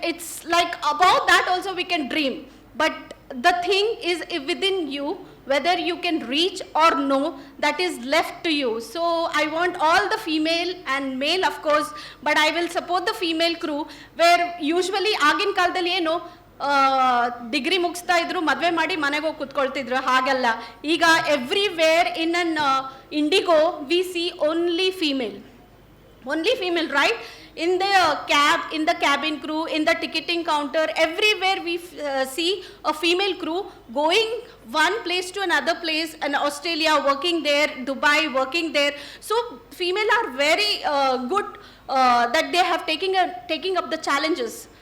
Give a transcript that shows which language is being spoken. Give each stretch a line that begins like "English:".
English: It's like about that also we can dream, but the thing is within you, whether you can reach or no, that is left to you. So I want all the female and male, of course, but I will support the female crew, where usually
Kannada: ಆಗಿನ ಕಾಲದಲ್ಲಿ ಏನು degree ಮುಗಿಸ್ತಾ ಇದ್ರು, ಮದುವೆ ಮಾಡಿ ಮನೆಗೆ ಹೋಗಿ ಕುತ್ಕೊಳ್ತಿದ್ರು. ಹಾಗಲ್ಲ, ಈಗ
English: Everywhere in an Indigo we see only female, right? In the cab, in the cabin crew, in the ticketing counter, everywhere we see a female crew going one place to another place, in Australia working there, Dubai working there. So female are very good that they have taking up the challenges.